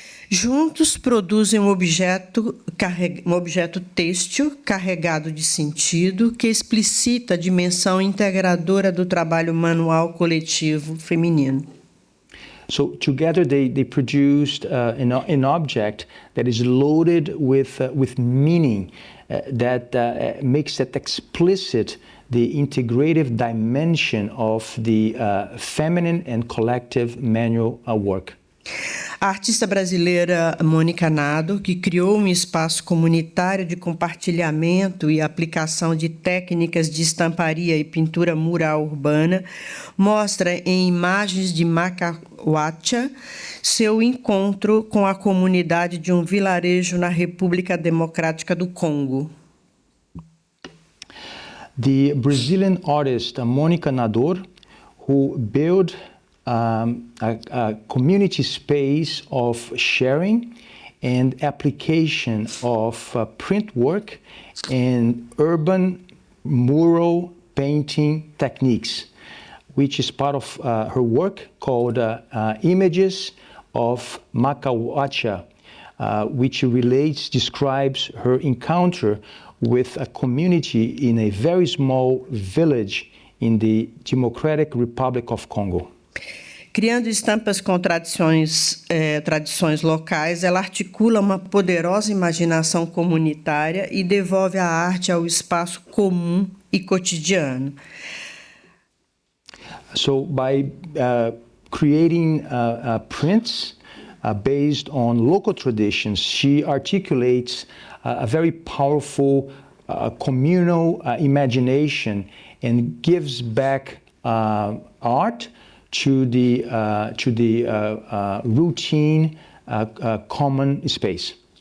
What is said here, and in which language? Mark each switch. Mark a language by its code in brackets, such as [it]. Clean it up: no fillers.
[pt] Juntos produzem um objeto têxtil carregado de sentido que explicita a dimensão integradora do trabalho manual coletivo feminino. [en] So together they produced an object that is loaded with meaning that makes it explicit the integrative dimension of the feminine and collective manual work. [pt] A artista brasileira Mônica Nado, que criou um espaço comunitário de compartilhamento e aplicação de técnicas de estamparia e pintura mural urbana, mostra em imagens de Macahuacha seu encontro com a comunidade de um vilarejo na República Democrática do Congo. [en] The Brazilian artist Mônica Nador, who built a community space of sharing and application of print work and urban mural painting techniques, which is part of her work called Images of Makawacha, which describes her encounter with a community in a very small village in the Democratic Republic of Congo. [pt] Criando estampas com tradições locais, ela articula uma poderosa imaginação comunitária e devolve a arte ao espaço comum e cotidiano. [en] So by creating prints based on local traditions, she articulates a very powerful communal imagination and gives back art to the routine common space.